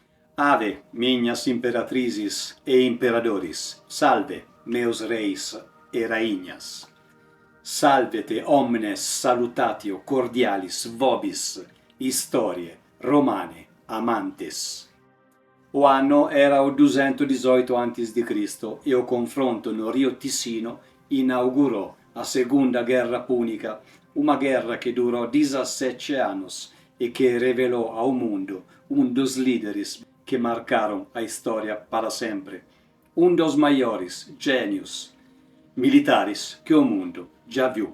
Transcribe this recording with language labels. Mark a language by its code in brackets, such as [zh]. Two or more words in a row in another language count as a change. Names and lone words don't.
[pt] Ave, minhas imperatrizes e imperadores, salve, meus reis e rainhas. [la] Salvete omnes salutatio cordialis vobis, historiae romane amantes. [pt] O anno era o 218 a.C. e o confronto no Rio Ticino inaugurò a Segunda Guerra Púnica, uma guerra que durou 17 anos e que revelou ao mundo dos líderes que marcaram a história para sempre, dos maiores gênios militares que o mundo já viu.